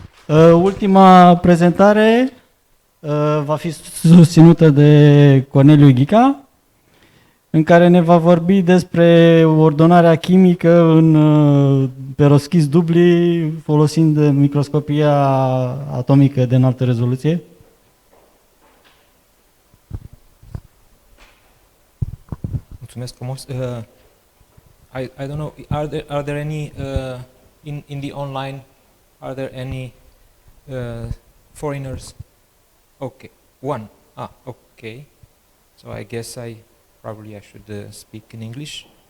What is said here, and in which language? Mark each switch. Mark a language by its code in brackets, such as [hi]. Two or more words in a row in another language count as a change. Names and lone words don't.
[ro] Ultima prezentare va fi susținută de Corneliu Ghica, în care ne va vorbi despre ordonarea chimică în perovskiți dubli folosind microscopia atomică de înaltă rezoluție. Mulțumesc frumos. [en] I don't know, are there any in the online, are there any foreigners? Okay, one. Okay. So I guess I should speak in English.